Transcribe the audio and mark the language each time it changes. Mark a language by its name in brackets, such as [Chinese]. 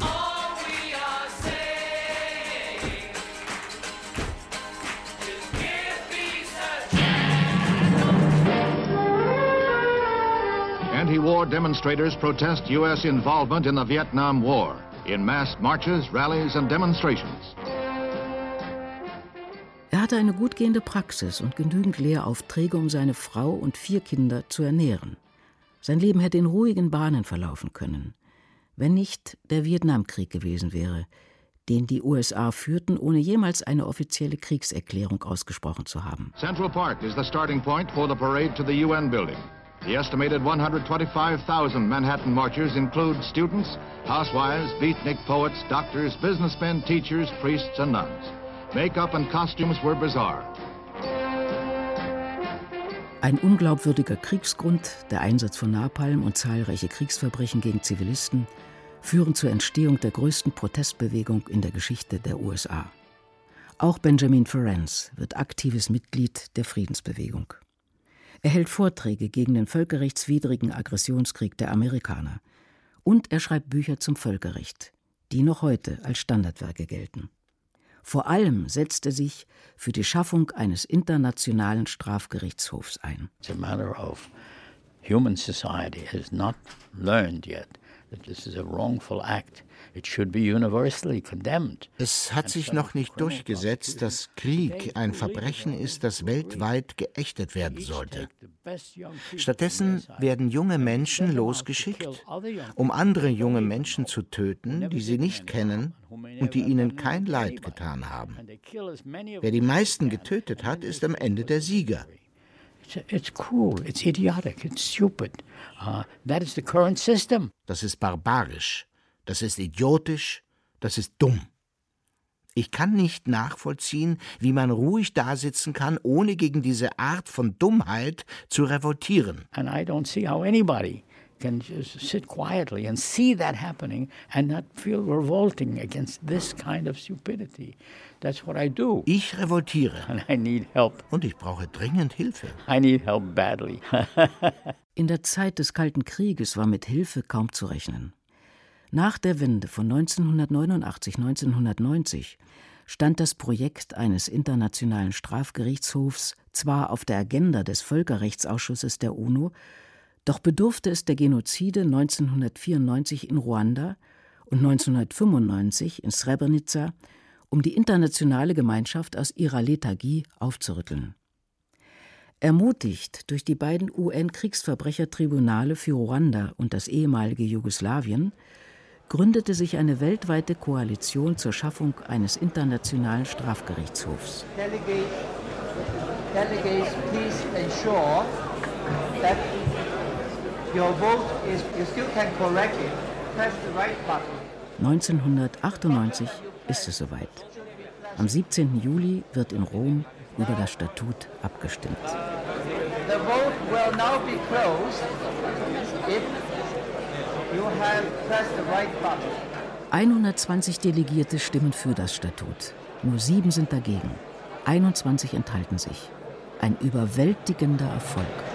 [English] All we are saying is give peace a chance. Anti-war demonstrators protest U.S. involvement in the Vietnam War in mass marches, rallies and demonstrations. [German] Er hatte eine gut gehende Praxis und genügend Lehraufträge, um seine Frau und 4 Kinder zu ernähren. Sein Leben hätte in ruhigen Bahnen verlaufen können, wenn nicht der Vietnamkrieg gewesen wäre, den die USA führten, ohne jemals eine offizielle Kriegserklärung ausgesprochen zu haben. [English] Central Park is the starting point for the parade to the UN building. The estimated 125,000 Manhattan marchers include students, housewives, beatnik poets, doctors, businessmen, teachers, priests and nuns. Make-up and costumes were bizarre. [German] Ein unglaubwürdiger Kriegsgrund, der Einsatz von Napalm und zahlreiche Kriegsverbrechen gegen Zivilisten, führen zur Entstehung der größten Protestbewegung in der Geschichte der USA. Auch Benjamin Ferenc wird aktives Mitglied der Friedensbewegung. Er hält Vorträge gegen den völkerrechtswidrigen Aggressionskrieg der Amerikaner. Und er schreibt Bücher zum Völkerrecht, die noch heute als Standardwerke gelten. Vor allem setzt er sich für die Schaffung eines internationalen Strafgerichtshofs ein. [English] It's a matter of human society has not learned yet that this is a wrongful act. It should be universally condemned. [German] Es hat sich noch nicht durchgesetzt, dass Krieg ein Verbrechen ist, das weltweit geächtet werden sollte. Stattdessen werden junge Menschen losgeschickt, um andere junge Menschen zu töten, die sie nicht kennen und die ihnen kein Leid getan haben. Wer die meisten getötet hat, ist am Ende der Sieger. [English] It's cruel, it's idiotic, it's stupid. That is the current system. [German] Das ist barbarisch. Das ist idiotisch, das ist dumm. Ich kann nicht nachvollziehen, wie man ruhig dasitzen kann, ohne gegen diese Art von Dummheit zu revoltieren. [English] And I don't see how anybody can just sit quietly and see that happening and not feel revolting against this kind of stupidity. That's what I do. [German] Ich revoltiere. [English] And I need help. [German] Und ich brauche dringend Hilfe. [English] I need help badly. [German] In der Zeit des Kalten Krieges war mit Hilfe kaum zu rechnen. Nach der Wende von 1989-1990 stand das Projekt eines internationalen Strafgerichtshofs zwar auf der Agenda des Völkerrechtsausschusses der UNO, doch bedurfte es der Genozide 1994 in Ruanda und 1995 in Srebrenica, um die internationale Gemeinschaft aus ihrer Lethargie aufzurütteln. Ermutigt durch die beiden UN-Kriegsverbrechertribunale für Ruanda und das ehemalige Jugoslawien, gründete sich eine weltweite Koalition zur Schaffung eines internationalen Strafgerichtshofs. [English] Delegates, please ensure that your vote is, you still can correct it. Press the right button. [German] 1998 ist es soweit. Am 17. Juli wird in Rom über das Statut abgestimmt. [English] The vote will now be closed if you have pressed the right button. [German] 120 Delegierte stimmen für das Statut. Nur 7 sind dagegen. 21 enthalten sich. Ein überwältigender Erfolg.